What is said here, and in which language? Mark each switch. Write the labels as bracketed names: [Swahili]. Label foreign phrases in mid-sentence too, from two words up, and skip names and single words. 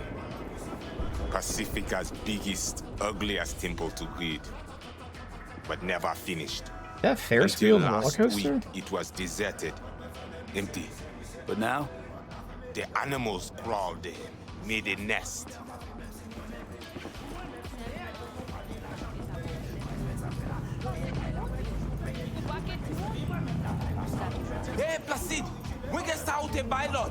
[English] Pacifica's biggest, ugliest temple to greed. But never finished. That Ferris Until wheel roller last coaster? week, it was deserted, empty. But now? The animals crawled in, made a nest. Hey, Placide! [Haitian Creole] Mwen gen sa ou te bay lot?